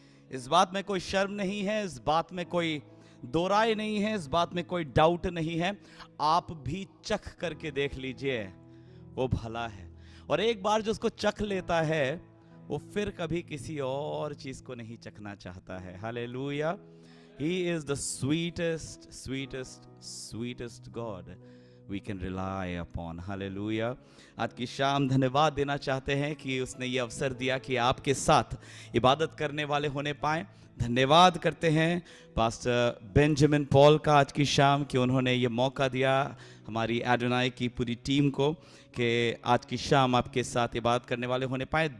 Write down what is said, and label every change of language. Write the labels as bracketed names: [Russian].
[Hindi] इस बात में कोई शर्म नहीं है, इस बात में कोई दो राय नहीं है, इस बात में कोई डाउट नहीं है. आप भी चख करके देख लीजिए, वो भला है. और एक बार जो उसको चख लेता है वो फिर कभी किसी और चीज को नहीं चखना चाहता है. Hallelujah. [English] He is the sweetest, sweetest, sweetest God we can rely upon. [Hindi] Hallelujah. आज की शाम धन्यवाद देना चाहते हैं कि उसने ये अवसर दिया कि आपके साथ इबादत करने वाले होने पाए. धन्यवाद करते हैं पास्टर बेंजामिन पॉल का आज की शाम कि उन्होंने ये मौका दिया हमारी एडोनाई की पूरी टीम को कि आज की शाम आपके साथ इबादत करने वाले होने पाए.